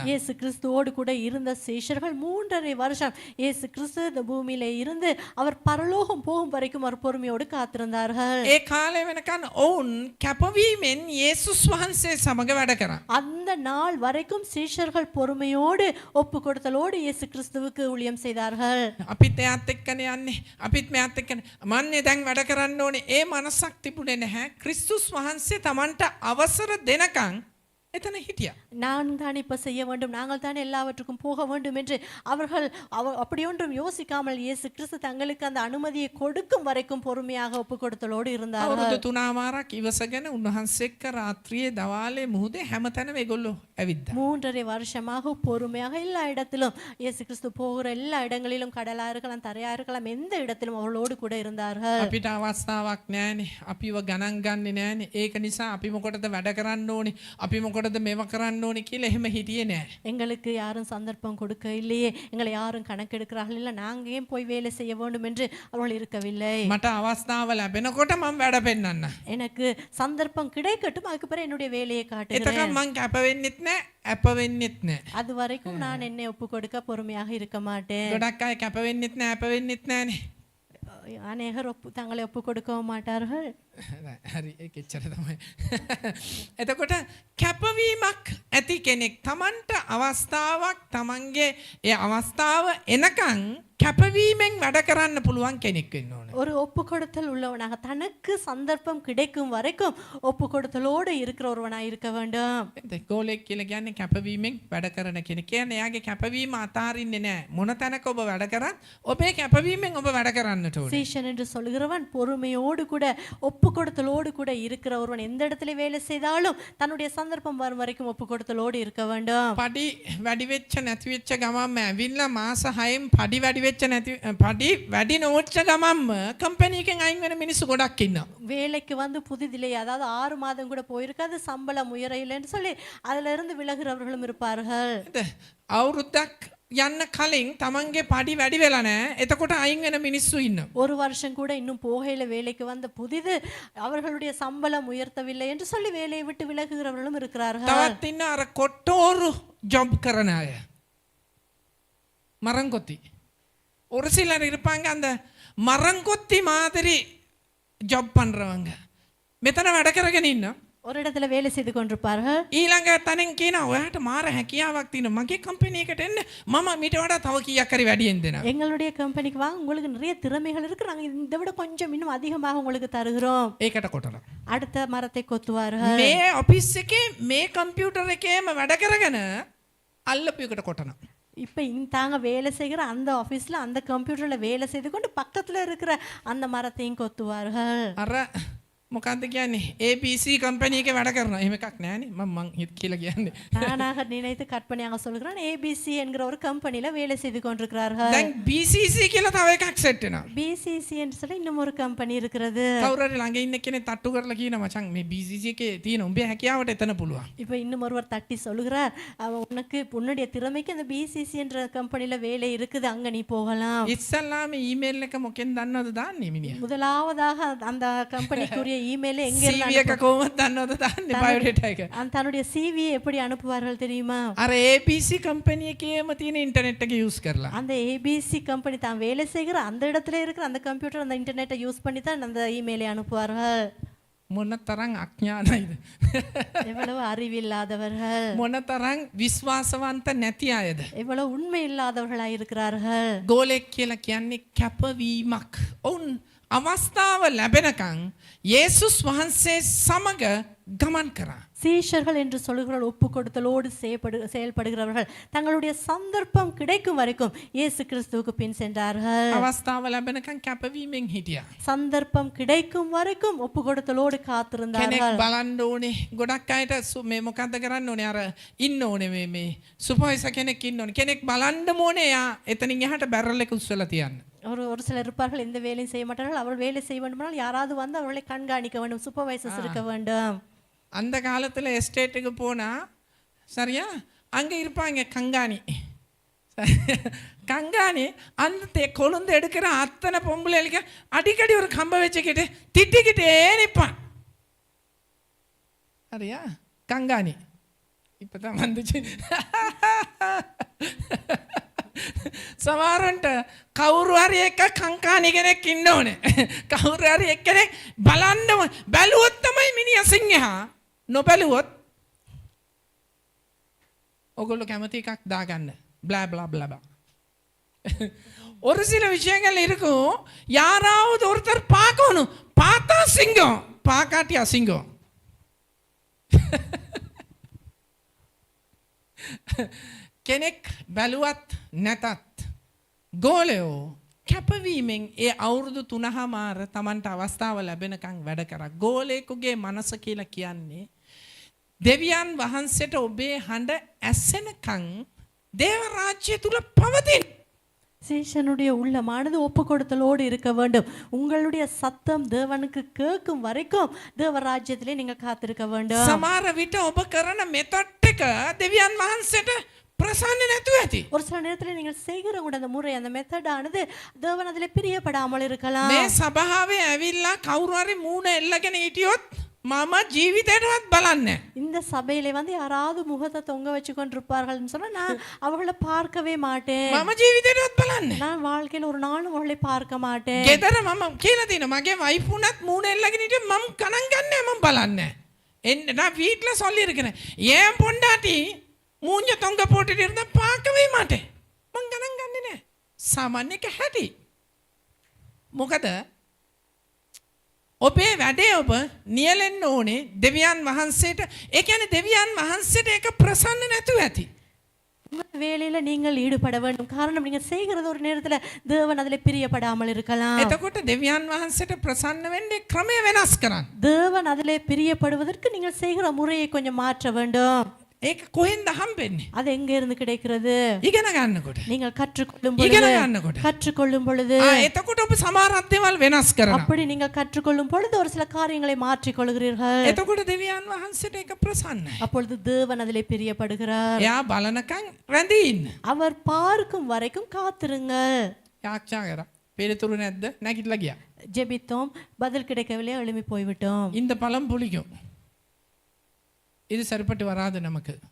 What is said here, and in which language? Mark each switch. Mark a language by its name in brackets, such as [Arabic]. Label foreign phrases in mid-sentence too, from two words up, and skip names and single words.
[Tamil] இயேசு கிறிஸ்துவோடு கூட இருந்த சீஷர்கள் 3.5 வருஷம் இயேசு கிறிஸ்து இந்த பூமியிலே இருந்து அவர் பரலோகம் போகும் வரைக்கும் அவர் பொறுமையோடு காத்திருந்தார்கள். [Sinhala] ඒ කාලේ වෙනකන් ඔවුන් කැපවීමෙන් යේසුස් වහන්සේ සමග වැඩ කරා. [Tamil] அந்த நாள் வரைக்கும் சீஷர்கள் பொறுமையோடு ஒப்பு கொடுத்தலோடு இயேசு கிறிஸ்துவுக்கு ஊழியம் செய்தார்கள். [Sinhala] අපිත් එයාත් එක්කනේ යන්නේ, අපිත් මෙයාත් එක්කනේ මන්නේ දැන් වැඩ කරන්න ඕනේ. ඒ මනසක් තිබුණේ නැහැ. ක්‍රිස්තුස් වහන්සේ Tamanට අවසර දෙනකන් එතන හිටියා. [Tamil] நான் தான் இப்ப செய்ய வேண்டும், நாங்கள் தான் எல்லாவற்றுக்கும் போக வேண்டும் என்று அவர்கள் அப்படியொன்றும் யோசிக்காமல் இயேசு கிறிஸ்து தங்களுக்கு அந்த அனுமதியை கொடுக்கும் வரைக்கும் பொறுமையாக ஒப்பு கொடுத்தலோடு இருந்தார்கள். [Sinhala] අවුරුදු 3මාරක් ඉවසගෙන උන්වහන්සේ එක්ක රාත්‍රියේ දවාලේ මුහුදේ හැමතැනම ඒගොල්ලෝ ඇවිද්දා. [Tamil] 3.5 வருஷமாக பொறுமையாக எல்லா இடத்திலும் இயேசு கிறிஸ்து போகிற எல்லா இடங்களிலும், கடலா இருக்கலாம், தரையா இருக்கலாம், எந்த இடத்திலும் அவர்களோடு கூட இருந்தார்கள். [Sinhala] අපිට අවස්ථාවක් නෑනේ, අපිව ගණන් ගන්නේ නෑනේ. ඒක නිසා අපි මොකටද වැඩ කරන්න ඕනේ, අපි මොකටද මේව කරන්න ඕනේ කියලා එහෙම හිටියේ නෑ. [Tamil] எங்களுக்கு யாரும் சந்தர்ப்பம் கொடுக்க இல்லையே, எங்களை யாரும் கணக்கெடுக்கிறார்கள் இல்லை, நாங்க ஏன் போய் வேலை செய்ய வேண்டும் என்று அவர்கள் இருக்கவில்லை. [Sinhala] මට අවස්ථාව ලැබෙනකොට මම වැඩ පෙන්නන්න. [Tamil] எனக்கு சந்தர்ப்பம் கிடைக்கட்டும், அதுக்கு பிறகு என்னுடைய வேலையை காட்டுகிறேன். [Sinhala] එතකන් මං කැප වෙන්නෙත් නෑ, අප වෙන්නෙත් නෑ. [Tamil] அது வரைக்கும் நான் என்னை ஒப்பு கொடுக்க பொறுமையாக இருக்க மாட்டேன். [Sinhala] ගොඩක් අය කැප වෙන්නෙත් නෑ, අප වෙන්නෙත් නෑනේ. [Tamil] அநேகர் தங்களை ஒப்பு கொடுக்கவும் மாட்டார்கள். [Sinhala] හරි, ඒක එච්චර තමයි. එතකොට කැපවීමක් ඇති කෙනෙක්, Tamanට අවස්ථාවක්, Tamanගේ ඒ අවස්ථාව එනකන් කැපවීමෙන් වැඩ කරන්න පුළුවන් කෙනෙක් වෙන්න ඕනේ. [Tamil] ஒரு ஒப்பு கொடுத்தல் உள்ளவனாக, தனக்கு சந்தர்ப்பம் கிடைக்கும் வரைக்கும் ஒப்பு கொடுத்தலோடு இருக்கிற ஒருவனாக இருக்க வேண்டும். [Sinhala] ගෝලෙක් කියලා කියන්නේ කැපවීමෙන් වැඩ කරන කෙනෙක්. කියන්නේ එයාගේ කැපවීම අතාරින්නේ නැහැ. මොන තැනක ඔබ වැඩ කරත් ඔබේ කැපවීමෙන් ඔබ වැඩ කරන්නට ඕනේ. [Tamil] சீஷன் என்று சொல்கிறவன் பொறுமையோடு கூட ஒப்பு கொடுத்தலோடு கூட இருக்கிற ஒருவன் எந்த இடத்துல வேலை செய்தாலும் தன்னுடைய சந்தர்ப்பம் வரும் வரைக்கும் ஒப்பு கொடுத்தலோடு இருக்க வேண்டும். [Sinhala] පඩි වැඩි වෙච්ච නැති වෙච්ච ගමන්ම ඇවිල්ලා මාස 6න් පඩි වැඩි වෙච්ච නැති පඩි වැඩි නොවෙච්ච ගමන්ම කම්පැනි එකෙන් අයින් වෙන මිනිස්සු ගොඩක් ඉන්නවා. [Tamil] வேலைக்கு வந்து புதிதில்லை, அதாவது 6 மாதம் கூட போயிருக்காது, சம்பளம் உயரையில்லைன்னு சொல்லி அதுல இருந்து விலகுறவர்களும் இருப்பார்கள். [Sinhala] අවුරුද්දක් යන්න කලින් Tamanගේ පඩි වැඩි වෙලා නැහැ. එතකොට අයින් වෙන මිනිස්සු ඉන්නවා. [Tamil] ஒரு வருஷம் கூட இன்னும் போகையில வேலைக்கு வந்த புதிது அவர்களுடைய சம்பளம் உயர்த்தவில்லை என்று சொல்லி வேலையை விட்டு விலகுகிறவர்களும் இருக்கிறார்கள். [Sinhala] තවත් ඉන්න අර කොට්ටෝරු ජොබ් කරන අය. [Tamil] மரங்கொத்தி. ஒரு சிலர் இருப்பாங்க அந்த மரங்கொத்தி மாதிரி ஜாப் பண்றவங்க. [Sinhala] මෙතන වැඩ කරගෙන ඉන්න. [Tamil] ஒரு இடத்துல வேலை செய்து கொண்டிருப்பார்கள். [Sinhala] ඊළඟ තැනින් කියනවා ඔයාට මාර හැකියාවක් තියෙනවා. මගේ කම්පැනි එකට එන්න. මම මීට වඩා තව කීයක් හරි වැඩියෙන් දෙනවා. [Tamil] எங்களுடைய கம்பெனிக்கு வாங்க, உங்களுக்கு நிறைய திறமைகள் இருக்கு, நாங்க இதை விட கொஞ்சம் இன்னும் அதிகமாக உங்களுக்கு தருகிறோம். [Sinhala] ඒකට කොටනවා. [Tamil] அடுத்த மரத்தை கொத்துவார்கள். [Sinhala] මේ ඔෆිස් එකේ මේ කම්පියුටර් එකේම වැඩ කරගෙන අල්ලපු එකට කොටනවා. [Tamil] இப்போ தாங்க வேலை செய்கிற அந்த ஆஃபீஸில் அந்த கம்ப்யூட்டரில் வேலை செய்து கொண்டு பக்கத்தில் இருக்கிற அந்த மரத்தையும் கொத்துவார்கள். [Sinhala] අර මොකක්ද කියන්නේ ABC කම්පැනි එකේ වැඩ කරනවා. එහෙම එකක් නෑනේ. මම හිත කියලා කියන්නේ. [Tamil] நானாக நினைத்து கற்பனையாக சொல்கிறேன், ஏபிசி என்கிற ஒரு கம்பெனியில் வேலை செய்து கொண்டிருக்கிறார்கள். [Sinhala] දැන් BCC කියලා තව එකක් සෙට් වෙනවා. [Tamil] பிசிசி என்று சொல்லி இன்னும் ஒரு கம்பெனி இருக்கிறது. [Sinhala] කවුරු හරි ළඟ ඉන්න කෙනෙක් තට්ටු කරලා කියනවා මචං මේ BCC එකේ තියෙන උඹේ හැකියාවට එතන පුළුවන්. [Tamil] இப்போ இன்னும் ஒருவர் தட்டி சொல்லுகிறார், உனக்கு உன்னுடைய திறமைக்கு அந்த பிசிசி என்ற கம்பெனியில் வேலை இருக்குது, அங்கே நீ போகலாம். [Sinhala] ඉස්සල්ලාම ඊමේල් එක මොකෙන් දන්නවද දාන්නේ මිනිහා? [Tamil] முதலாவதாக அந்த கம்பெனிக்குரிய இமெயில் எங்க [Sinhala] CV එක කොහොමද දන්නවද දාන්නේ බයෝඩේටා එක? [Tamil] தன்னுடைய சிவியை எப்படி அனுப்புவார்கள் தெரியுமா? [Sinhala] අර ABC කම්පැනි එකේම තියෙන ඉන්ටර්නෙට් එක යූස් කරලා. [Tamil] அந்த ஏபிசி கம்பெனி தான் வேலை செய்கிற அந்த இடத்துல இருக்கிற அந்த கம்ப்யூட்டர் அந்த [English] internet use [Tamil] பண்ணி தான் அந்த இமெயிலை அனுப்புவார்கள். [Sinhala] මොන තරම් අඥානයිද? [Tamil] எவ்வளவு அறிவில்லாதவர்கள், [Sinhala] මොන තරම් විශ්වාසවන්ත නැති අයද? [Tamil] எவ்வளவு உண்மை இல்லாதவர்களாய் இருக்கிறார்கள். [Sinhala] ගෝලෙක් කියලා කියන්නේ කැපවීමක්. ඔවුන් අවස්ථාව ලැබෙනකන් යේසුස් වහන්සේ සමග ගමන් කරා. [Tamil] சீஷர்கள் என்று சொல்லுகிற ஒப்பு கொடுத்தலோடு செயல்படுகிறவர்கள் தங்களுடைய சந்தர்ப்பம் கிடைக்கும் வரைக்கும் இயேசு கிறிஸ்துவுக்கு பின் சென்றார்கள். [Sinhala] අවස්ථාව ලැබෙනකන් කැපවීමෙන් හිටියා. [Tamil] சந்தர்ப்பம் கிடைக்கும் வரைக்கும் ஒப்பு கொடுத்தலோடு காத்திருந்தார்கள். [Sinhala] කෙනෙක් බලන්න ඕනේ. ගොඩක් අයට මේ මොකද්ද කරන්න ඕනේ? අර ඉන්න ඕනේ මේ සුපර්වයිසර් කෙනෙක් ඉන්න ඕනේ. කෙනෙක් බලන්න ඕනේ. යා එතනින් එහාට බැරල් එක උස්සලා තියන්න. [Tamil] ஒரு சிலர் இருப்பார்கள், எந்த வேலையும் செய்ய மாட்டார்கள். அவர்கள் வேலை செய்ய வேண்டுமானால் யாராவது வந்து அவர்களை கண்காணிக்க வேண்டும், சூப்பர்வைசர்ஸ் இருக்க வேண்டும். அந்த காலத்தில் எஸ்டேட்டுக்கு போனால் சரியா அங்கே இருப்பாங்க கங்காணி. கங்காணி அந்த கொழுந்து எடுக்கிற அத்தனை பொம்பளைகளுக்கு அடிக்கடி ஒரு கம்ப வச்சுக்கிட்டு திட்டிக்கிட்டே நிற்பான். சரியா கங்காணி இப்போ தான் வந்துச்சு. [Sinhala] සමහරන්ට කවුරු හරි එක කංකාණි කෙනෙක් ඉන්න ඕනේ. කවුරු හරි එක්කෙනෙක් බලන්නම බැලුවොත් තමයි මිනිහා සිංහා. නොබැලුවොත් ඔගොල්ලෝ කැමති එකක් දාගන්න. [English] blah blah blah blah. [Tamil] ஒரு சில விஷயங்கள் இருக்கும். யாராவது ஒருத்தர் பார்க்கணும். பார்த்தா சிங்கம், பார்க்காட்டியா சிங்கம். [Sinhala] කෙනෙක් බැලුවත් නැතත් ගෝලයෝ කැපවීමෙන් ඒ අවුරුදු 3මාර Tamanට අවස්ථාව ලැබෙනකන් වැඩ කරා. ගෝලයෙකුගේ මනස කියලා කියන්නේ දෙවියන් වහන්සේට ඔබේ හඬ ඇසෙනකන් දේව රාජ්‍ය තුල පවතින. [Tamil] சீஷனுடைய உள்ளமானது ஒப்பு கொடுத்தலோடு இருக்க வேண்டும். உங்களுடைய சத்தம் தேவனுக்கு கேட்கும் வரைக்கும் தேவ ராஜ்யத்திலே நீங்க காத்திருக்க வேண்டும். [Sinhala] සමහර විට ඔබ කරන මෙතඩ් එක දෙවියන් වහන්සේට பிரசන්න නැතුව ඇති. [Tamil] ஒரு சில நேரத்தில் நீங்கள் செய்கிற கூட அந்த முறை அந்த மெத்தட் ஆனது தேவன் அதிலே பிரியப்படாமல் இருக்கலாம். [Sinhala] මේ සභාවේ ඇවිල්ලා කවුරු හරි මූණ එල්ලගෙන හිටියොත් මම ජීවිතේටවත් බලන්නේ. [Tamil] இந்த சபையிலே வந்து யாராவது முகத்தை தொங்க வச்சு கொண்டிருப்பார்கள்னு சொன்னா நான் அவர்களை பார்க்கவே மாட்டேன். [Sinhala] මම ජීවිතේටවත් බලන්නේ. [Tamil] நான் வாழ்க்கையில் ஒரு நாளும் அவர்களை பார்க்க மாட்டேன். [Sinhala] ගෙදර මම කියලා තියෙනවා මගේ වයිෆ් උනත් මූණ එල්ලගෙන හිටියොත් මම ගණන් ගන්නෑ, මම බලන්නේ. [Tamil] එන්න நான் வீட்ல சொல்லி இருக்கேன். ஏன் பொண்டாட்டி மூஞ்ச தொங்க போட்டுட்டு இருந்தா பார்க்கவே மாட்டேன். [Sinhala] මං ගණන් ගන්නේ නෑ. සාමාන්‍ය එක හැටි. මොකද ඔබේ වැඩේ ඔබ නියැලෙන්න ඕනේ දෙවියන් වහන්සේට. ඒ කියන්නේ දෙවියන් වහන්සේට ඒක ප්‍රසන්න නැතුව ඇති. [Tamil] உங்கள் வேலையில நீங்கள் ஈடுபட வேண்டும். காரணம் நீங்க செய்கிறது ஒரு நேரத்துல தேவன் அதிலே பிரியப்படாமல் இருக்கலாம். [Sinhala] එතකොට දෙවියන් වහන්සේට ප්‍රසන්න වෙන්නේ ක්‍රමය වෙනස් කරන්න. [Tamil] தேவன் அதிலே பிரியப்படுவதற்கு நீங்கள் செய்கிற முறையை கொஞ்சம் மாற்ற வேண்டும். [Sinhala] ඒක කොහෙන්ද හම්බෙන්නේ? [Tamil] அது எங்க இருந்து கிடைக்கிறது? [Sinhala] ඉගෙන ගන්නකොට. [Tamil] நீங்கள் கற்றுக்கொள்ளும் [Sinhala] ඉගෙන [Tamil] பொழுது [Sinhala] ගන්නකොට. [Tamil] கற்றுக்கொள்ளும் பொழுது [Sinhala] එතකොට ඔබ සමහරක් දේවල් වෙනස් කරනවා. [Tamil] அப்படி நீங்கள் கற்றுக்கொள்ளும் பொழுது ஒரு சில காரியங்களை மாற்றிக் கொள்கிறீர்கள். [Sinhala] එතකොට දෙවියන් වහන්සේට ඒක ප්‍රසන්නයි. [Tamil] அப்பொழுது தேவன் அதிலே பிரியப்படுகிறார். [Sinhala] එයා බලනකන් රැඳී ඉන්න. [Tamil] அவர் பார்க்கும் வரைக்கும் காத்திருங்கள். [Sinhala] යාක්ෂා කරා. පෙරතුරු නැද්ද? නැගිටලා ගියා. [Tamil] ஜெபித்தோம், பதில் கிடைக்கவில்லை, எழும்பி போய்விட்டோம். இந்த பழம் புளிக்கும். இது சரிப்பட்டு வராது நமக்கு.